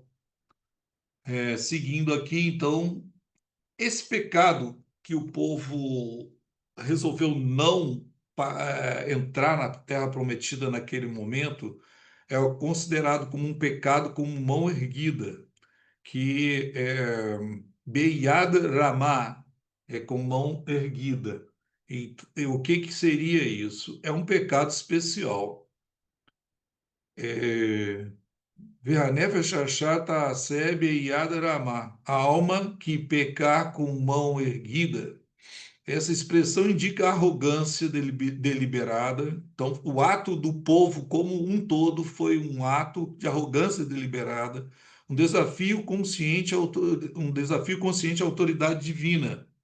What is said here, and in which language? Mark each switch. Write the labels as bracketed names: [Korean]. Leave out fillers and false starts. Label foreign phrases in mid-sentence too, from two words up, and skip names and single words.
[Portuguese] Seguindo aqui, então, esse pecado que o povo resolveu não entrar na Terra Prometida naquele momento é considerado como um pecado com mão erguida, que é [Hebrew] ביד רמה, [Portuguese] é com mão erguida. E o que que seria isso? É um pecado especial. É, [Hebrew] והנפש החוטאת אשר ביד רמה. [Portuguese] A alma que pecar com mão erguida. Essa expressão indica arrogância deliberada. Então, o ato do povo como um todo foi um ato de arrogância deliberada, um desafio consciente à autoridade divina.